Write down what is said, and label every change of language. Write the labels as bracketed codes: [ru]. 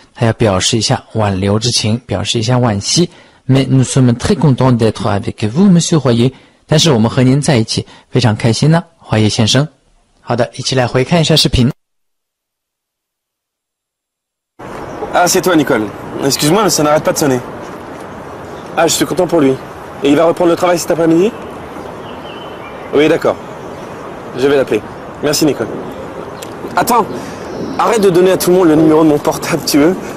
[zh] 他要表示一下挽留之情，表示一下惋惜。 [fr] Mais nous sommes très contents d'être avec vous, Monsieur Royer。 [zh] 但是我们和您在一起非常开心呢，华爷先生。好的，一起来回看一下视频。 [fr] Ah, c'est toi, Nicole. Excuse-moi, mais ça n'arrête pas de sonner. Ah, je suis content pour lui. Et il va reprendre le travail cet après-midi? Oui, d'accord. Je vais l'appeler. Merci, Nicole. Attends, arrête de donner à tout le monde le numéro de mon portable, tu veux?